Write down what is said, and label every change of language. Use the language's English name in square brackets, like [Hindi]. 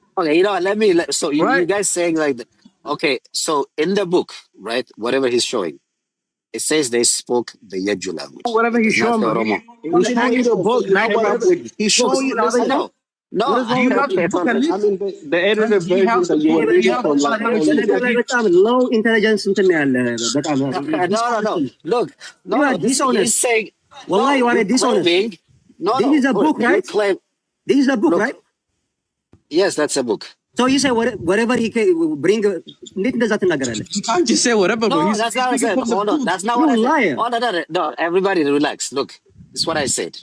[English] Okay, so you guys saying like, okay, so in the book, right, whatever he's showing, it says they spoke the Yeju language. Whatever he's showing you. He's showing you the book, not whatever. He's showing you the No, the edited version that you were reading from [Amharic] በጣም [English] low intelligence [Amharic] እንትን ያለ በጣም [English] no. Look, you are dishonest. He's saying, Wallahi, you are a dishonest. This is a book, right? This is a book, right? Yes, that's a book. So you say whatever he can bring. [Amharic] እንዴት እንደዛ ትናገራለህ? [English] You can't just say whatever. No, that's not what I said. Hold on, that's not what I said. Oh, no, everybody relax. Look, this is what I said.